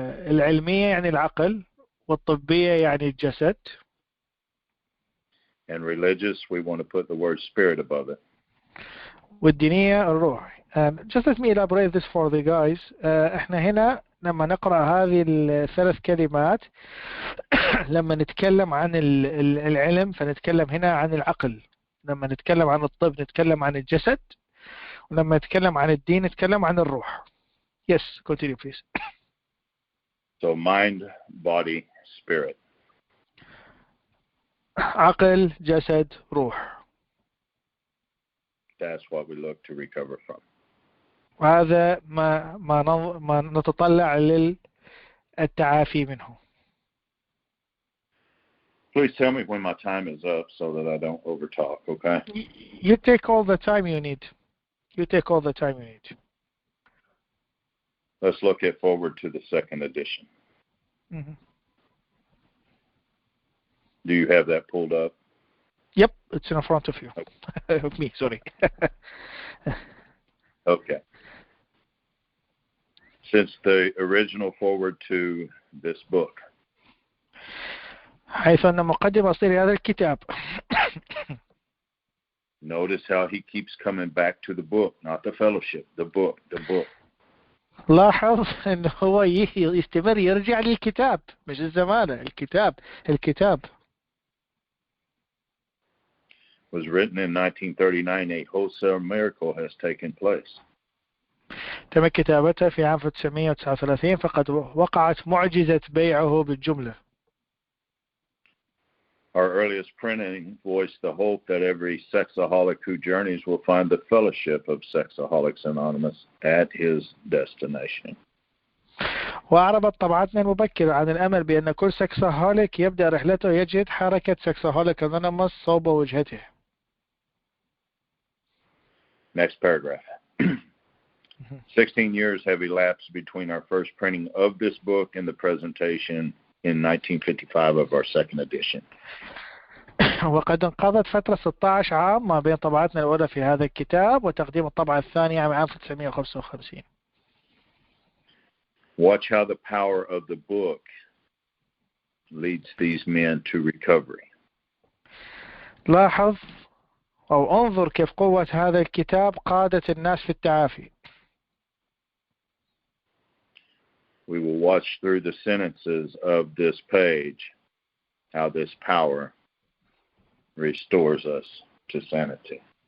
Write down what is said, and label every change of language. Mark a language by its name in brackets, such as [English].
[Arabic] العلمية يعني العقل، والطبية يعني الجسد. [English] And religious, we want to put the word spirit above it. [Arabic] والدينية الروح. [English] Just let me elaborate this for the guys. [Arabic] احنا هنا لما نقرأ هذه الثلاث كلمات لما نتكلم عن العلم فنتكلم هنا عن العقل، لما نتكلم عن الطب نتكلم عن الجسد، ولما نتكلم عن الدين نتكلم عن الروح. [English] Yes, continue please. So mind, body, spirit. [Arabic] عقل، جسد، روح. [English] That's what we look to recover from. [Arabic] وهذا ما نتطلع للتعافي منه. [English] Please tell me when my time is up so that I don't overtalk, okay? You take all the time you need. You take all the time you need. Let's look at Forward to the second edition. Mm-hmm. Do you have that pulled up? Yep, it's in front of you. Okay. Me, sorry. Okay. Since the original forward to this book, [Arabic] حيث أن مقدمة أصلية هذا الكتاب. [English] Notice how he keeps coming back to the book, not the fellowship, the book, the book. [Arabic] لاحظ أنه هو يستمر يرجع للكتاب، مش الزمانة، الكتاب. [English] Was written in 1939, a wholesale miracle has taken place. [Arabic] تم كتابتها في عام 1939 فقد وقعت معجزة بيعه بالجملة. [English] Our earliest printing voiced the hope that every sexaholic who journeys will find the fellowship of Sexaholics Anonymous at his destination. [Arabic] وأعربت طبعتنا المبكرة عن الأمل بأن كل سكسهوليك يبدأ رحلته يجد حركة Sexaholics Anonymous صوب وجهته. [English] Next paragraph. 16 years have elapsed between our first printing of this book and the presentation in 1955 of our second edition. [Arabic] وقد انقضت فترة 16 عام ما بين طبعتنا الأولى في هذا الكتاب وتقديم الطبعة الثانية عام 1955. [English] Watch how the power of the book leads these men to recovery. [Arabic] لاحظ أو انظر كيف قوة هذا الكتاب قادت الناس في التعافي. [English] We will watch through the sentences of this page how this power restores us to sanity.